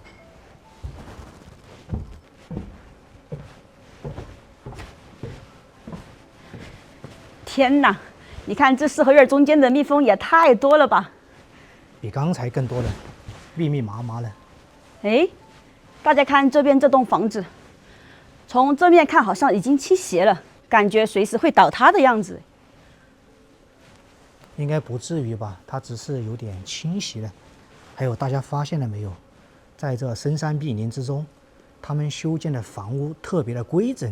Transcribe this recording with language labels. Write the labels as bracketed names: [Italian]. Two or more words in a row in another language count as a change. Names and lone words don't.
[Chinese] 天哪，你看這四合院中間的蜜蜂也太多了吧？比剛才更多了，密密麻麻了。哎，大家看這邊這棟房子，從正面看好像已經傾斜了，感覺隨時會倒塌的樣子。應該不至於吧？它只是有點傾斜了。還有大家發現了沒有？在這深山密林之中，他們修建的房屋特別的規整。